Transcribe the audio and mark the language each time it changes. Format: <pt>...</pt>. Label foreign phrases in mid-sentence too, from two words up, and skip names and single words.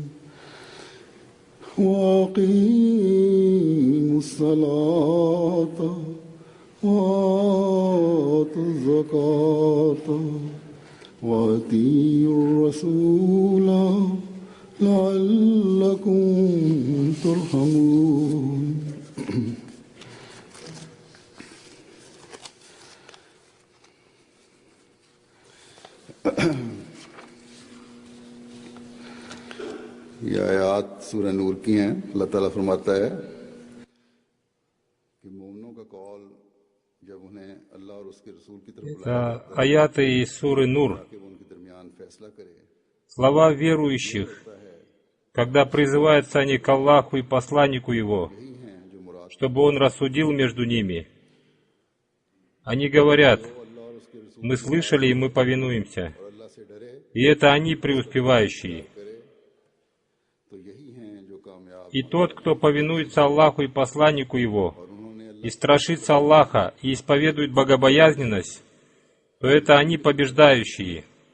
<ar>وأقيموا الصلاة وآتوا الزكاة وأطيعوا الرسول لعلكم ترحمون</ar> <ur>یہ آیات سورہ نور کی ہیں. اللہ تعالیٰ فرماتا ہے کہ مومنوں کا قول جب انہیں اللہ اور اس کے رسول کی طرف بلایا</ur> <ru>Это аяты из суры Нур,</ru> <ur>کہ وہ ان کے درمیان فیصلہ کرے,</ur> <ru>слова верующих, когда призываются они к Аллаху и посланнику Его, чтобы Он рассудил между ними. Они говорят: мы слышали и мы повинуемся. И это они преуспевающие. И тот, кто повинуется Аллаху и посланнику Его, и страшится Аллаха, и исповедует богобоязненность, то это они побеждающие.</ru>